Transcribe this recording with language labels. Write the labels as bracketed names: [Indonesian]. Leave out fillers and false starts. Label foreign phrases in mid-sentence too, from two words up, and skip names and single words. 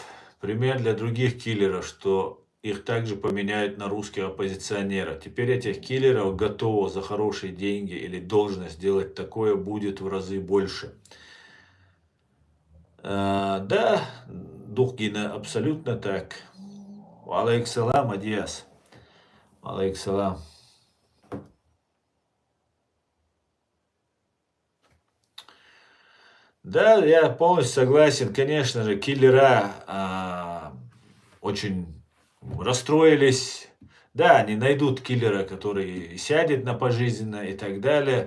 [Russian] пример для других киллеров, что их также поменяют на русских оппозиционеров. Теперь этих киллеров готово за хорошие деньги или должность делать такое будет в разы больше. Да, Духгина, абсолютно так. [Arabic] عليك السلام, [Russian] Адиас. [Arabic] عليك السلام. [Russian] Да, я полностью согласен. Конечно же, киллера очень расстроились. Да, они найдут киллера, который сядет на пожизненно и так далее.